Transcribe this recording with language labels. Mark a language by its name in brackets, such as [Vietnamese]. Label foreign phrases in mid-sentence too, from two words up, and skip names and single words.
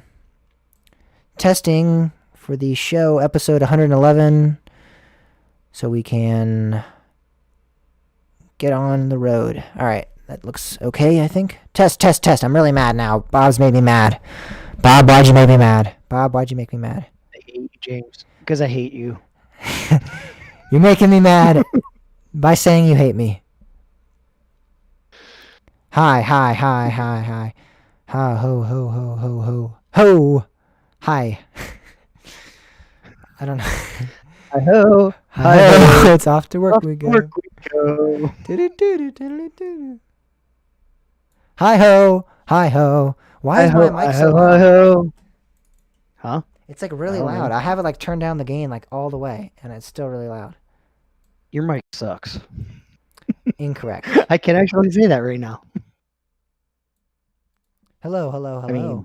[English] Testing for the show, episode 111, so we can get on the road. All right. That looks okay, I think. Test. I'm really mad now. Bob's made me mad. Bob, why'd you make me mad? Bob, why'd you make me mad? I hate you, James. Because I hate you. You're making me mad by saying you hate me. Hi. Ha, ho, ho, ho, ho, ho. Ho! Hi. I don't know. Hi-ho. Hi-ho. It's off to work we go. Work we go. Hi-ho. Hi-ho. Why is my mic so loud? Hi-ho. Huh? It's like really loud. I have it like turned down the gain like all the way, and it's still really loud. Your mic sucks. Incorrect. I can actually say that right now. Hello.